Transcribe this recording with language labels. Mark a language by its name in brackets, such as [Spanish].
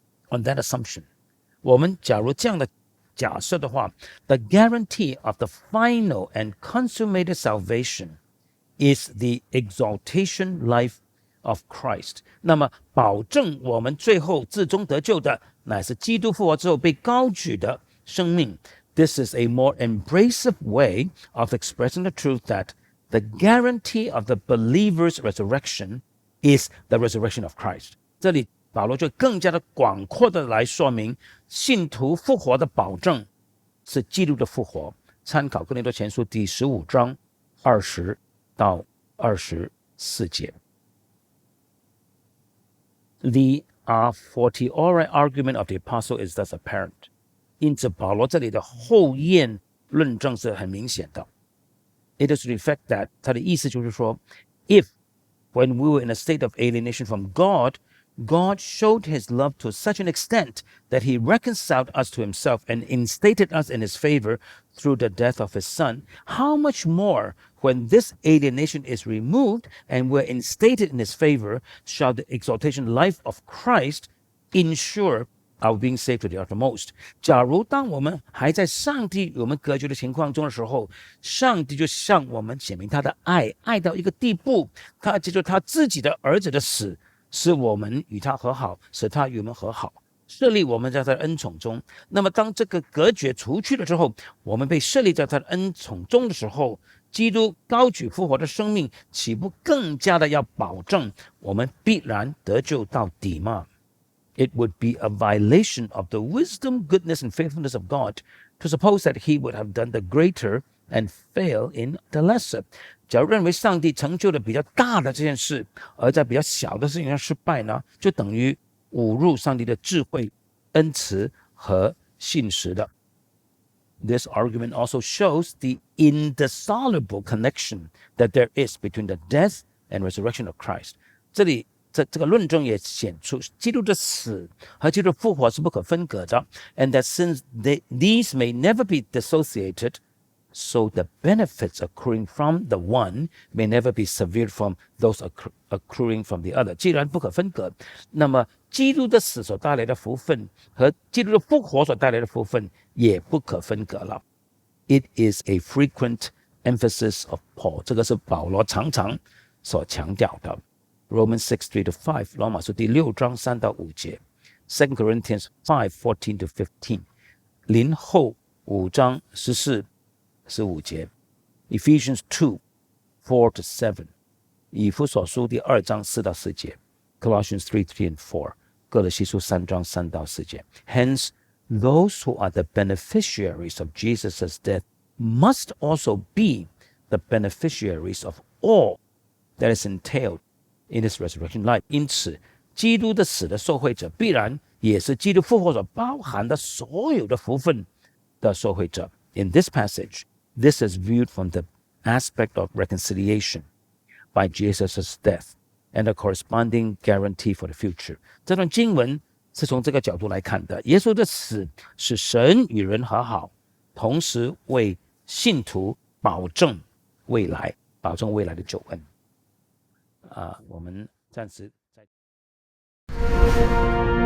[English] On that assumption， [Chinese] 我們假如這樣的假設的話 [English] ，the guarantee of the final and consummated salvation is the exaltation life of Christ。 [Chinese] 那麼，保證我們最後至終得救的，乃是基督復活之後被高舉的生命。 [English] This is a more embracive way of expressing the truth that the guarantee of the believer's resurrection is the resurrection of Christ。 [Chinese] 這裡保羅就更加的廣闊的來說明，信徒復活的保證是基督的復活。參考哥林多前書第15章20到24節。 [English] The a fortiori argument of the apostle is thus apparent。 [Chinese] 因此，保羅這裡的後驗論證是很明顯的。 [English] It is to the effect that [Chinese] 他的意思就是說 [English] ，if when we were in a state of alienation from God, God showed his love to such an extent that he reconciled us to himself and instated us in his favor through the death of his son. How much more, when this alienation is removed and we're instated in his favor, shall the exaltation life of Christ ensure our being saved to the uttermost？ [Chinese] 假如當我們還在上帝與我們隔絕的情況中的時候，上帝就向我們顯明他的愛，愛到一個地步，他借助他自己的兒子的死，使我們與他和好，使他與我們和好，設立我們在他的恩寵中。那麼當這個隔絕除去了之後，我們被設立在他的恩寵中的時候，基督高舉復活的生命，豈不更加的要保證我們必然得救到底嗎？ [English] It would be a violation of the wisdom, goodness, and faithfulness of God to suppose that he would have done the greater and fail in the lesser。 [Chinese] 假如認為上帝成就了比較大的這件事，而在比較小的事情上失敗呢，就等於侮辱上帝的智慧、恩慈和信實的。 [English] This argument also shows the indissoluble connection that there is between the death and resurrection of Christ。 [Chinese] 這裡這個論證也顯出基督的死和基督的復活是不可分割的 [English] ，and that since these may never be dissociated, so the benefits accruing from the one may never be severed from those accruing from the other。 [Chinese] 既然不可分割，那麼基督的死所帶來的福分和基督的復活所帶來的福分也不可分割了。 [English] It is a frequent emphasis of Paul， [Chinese] 這個是保羅常常所強調的。 Romans 6:3-5， 羅馬書第6章3到5節 ，2 Corinthians 5:14-15， 林後5章14、15節 ，Ephesians 2:4-7， 以弗所書第2章4到4節 ，Colossians 3:3-4， 哥羅西書3章3到4節。 [English] Hence, those who are the beneficiaries of Jesus' death must also be the beneficiaries of all that is entailed in his resurrection life。 [Chinese] 因此，基督的死的受惠者，必然也是基督復活所包含的所有的福分的受惠者。 [English] In this passage, this is viewed from the aspect of reconciliation by Jesus' death and a corresponding guarantee for the future。 [Chinese] 這段經文是從這個角度來看的。耶穌的死使神與人和好，同時為信徒保證未來的救恩。我們暫時在。